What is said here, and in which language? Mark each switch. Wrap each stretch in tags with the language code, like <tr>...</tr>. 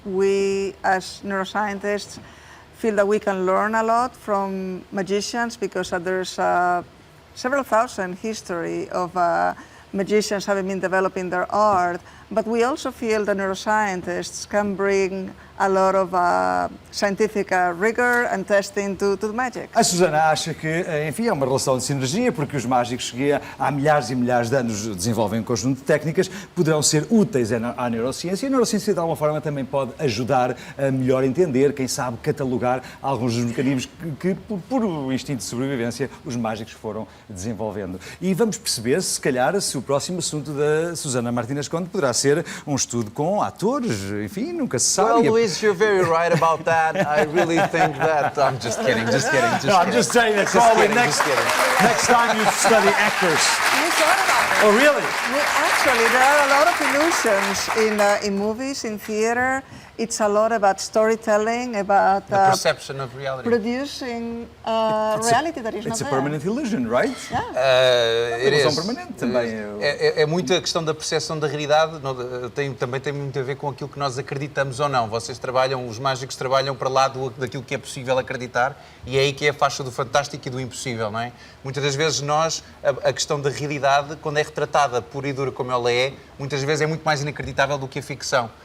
<en>We, as neuroscientists, feel that we can learn a lot from magicians because there's several thousand history of magicians having been developing their art, but we also feel that neuroscientists can bring a lot of scientific rigor and testing to the magic.</en> <pt>A Susana acha que, enfim, é uma relação de sinergia, porque os mágicos que há milhares e milhares de anos desenvolvem um conjunto de técnicas, poderão ser úteis à neurociência, e a neurociência de alguma forma também pode ajudar a melhor entender, quem sabe catalogar alguns dos mecanismos que por instinto de sobrevivência, os mágicos foram desenvolvendo. E vamos perceber, se calhar, se o próximo assunto da Susana Martínez Conde poderá ser um estudo com atores, enfim, nunca se sabe.</pt> <en>Well, Luís, you're very right about that. I really think that. I'm just kidding. I'm just saying that probably next time you study actors. We thought about it. Oh, really? Actually, there are a lot of illusions in movies, in theater. It's a lot about storytelling, about The perception of reality. producing reality that is not It's a there. permanent illusion, right? It is.</en> <pt>Ilusão permanente também. É muito a questão da percepção da realidade, também tem muito a ver com aquilo que nós acreditamos ou não. Vocês trabalham, os mágicos trabalham para lá daquilo que é possível acreditar, e é aí que é a faixa do fantástico e do impossível, não é? Muitas das vezes a questão da realidade, quando é retratada pura e dura como ela é, muitas vezes é muito mais inacreditável do que a ficção.</pt>